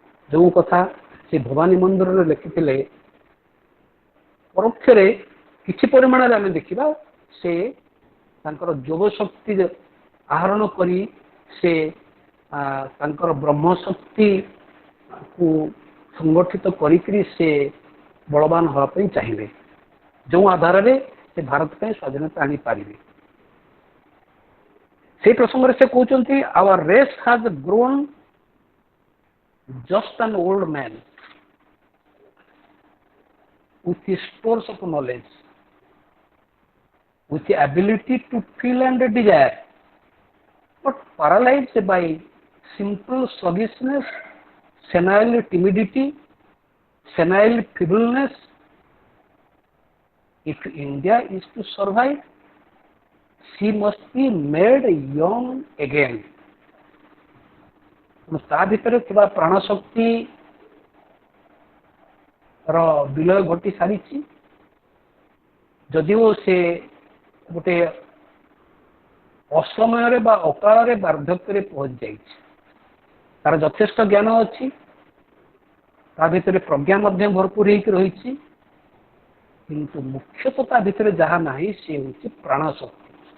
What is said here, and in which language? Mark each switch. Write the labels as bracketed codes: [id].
[or] ଯେଉଁ କଥା ସେ ଭବାନୀ ମନ୍ଦିରରେ ଲେଖିଥିଲେ, ପରୋକ୍ଷରେ କିଛି ପରିମାଣରେ ଆମେ ଦେଖିବା ସେ ତାଙ୍କର ଯୋଗ ଶକ୍ତି ଆହରଣ କରି ସେ ତାଙ୍କର ବ୍ରହ୍ମ ଶକ୍ତିକୁ ସଂଗଠିତ କରିକିରି ସେ ବଳବାନ ହେବା ପାଇଁ ଚାହିଁଲେ, ଯେଉଁ ଆଧାରରେ ସେ ଭାରତ ପାଇଁ ସ୍ୱାଧୀନତା ଆଣିପାରିବେ। সেই ପ୍ରସଙ୍ଗରେ ସେ କହୁଛନ୍ତି, [en] our race has grown just an old man with his stores of knowledge, with the ability to feel and desire, but paralyzed by simple sluggishness, senile timidity, senile feebleness. If India is to survive, she must be made young again. [or] ତା ଭିତରେ ଥିବା ପ୍ରାଣ ଶକ୍ତି ର ବିଲୟ ଘଟି ସାରିଛି। ଯଦିଓ ସେ ଗୋଟେ ଅସମୟରେ ବା ଅକାଳରେ ବାର୍ଦ୍ଧକ୍ୟରେ ପହଞ୍ଚି ଯାଇଛି, ତାର ଯଥେଷ୍ଟ ଜ୍ଞାନ ଅଛି, ତା ଭିତରେ ପ୍ରଜ୍ଞା ମଧ୍ୟ ଭରପୁର ହେଇକି ରହିଛି, କିନ୍ତୁ ମୁଖ୍ୟତଃ ତା ଭିତରେ ଯାହା ନାହିଁ ସେ ହେଉଛି ପ୍ରାଣ ଶକ୍ତି।